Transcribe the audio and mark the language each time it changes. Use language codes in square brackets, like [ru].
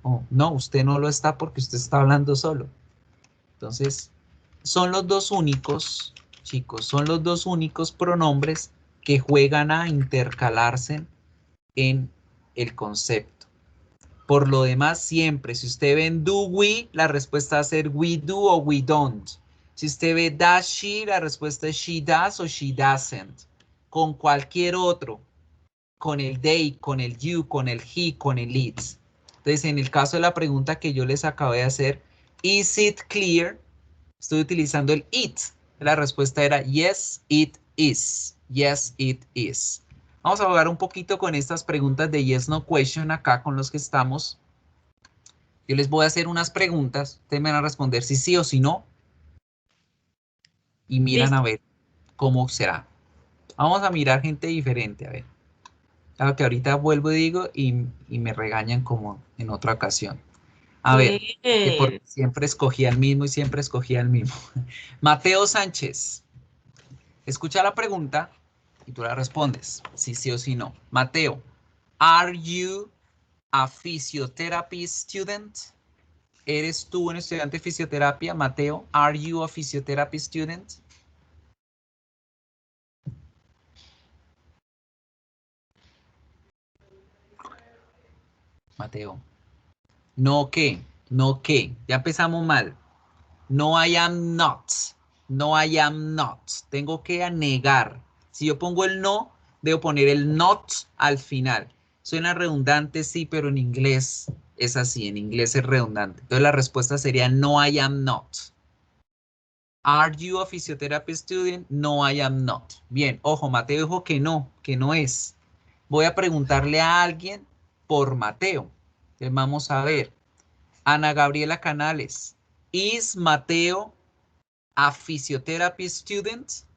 [es] O no, usted no lo está porque usted está hablando solo. Entonces, son los dos únicos, chicos, son los dos únicos pronombres que juegan a intercalarse en el concepto. Por lo demás, siempre, si usted ve en do we, la respuesta va a ser [en] we do o we don't. [es] Si usted ve does she, la respuesta es [en] she does o she doesn't. [es] Con cualquier otro, con el they, con el you, con el he, con el it's. Entonces, en el caso de la pregunta que yo les acabé de hacer, [en] is it clear? [es] Estoy utilizando el it. La respuesta era [en] yes, it is. Yes, it is. [es] Vamos a jugar un poquito con estas preguntas de yes, no question acá con los que estamos. Yo les voy a hacer unas preguntas. Ustedes me van a responder si sí o si no. Y miran a ver cómo será. Vamos a mirar gente diferente, a ver. Claro que ahorita vuelvo y digo y me regañan como en otra ocasión. A ver, que porque siempre escogía el mismo y siempre escogía el mismo. Mateo Sánchez. Escucha la pregunta y tú la respondes, si sí o si no. [en] Mateo, are you a physiotherapy student? [es] ¿Eres tú un estudiante de fisioterapia, Mateo? [en] Are you a physiotherapy student? [es] Mateo. No que, no que. Ya empezamos mal. [en] No, I am not. No, I am not. [es] Tengo que negar. Si yo pongo el no, debo poner el not al final. Suena redundante, sí, pero en inglés es así. En inglés es redundante. Entonces la respuesta sería [en] no, I am not. Are you a physiotherapy student? No, I am not. [es] Bien, ojo, Mateo dijo que no es. Voy a preguntarle a alguien por Mateo. Entonces vamos a ver. Ana Gabriela Canales. [en] ¿Is Mateo a physiotherapy student?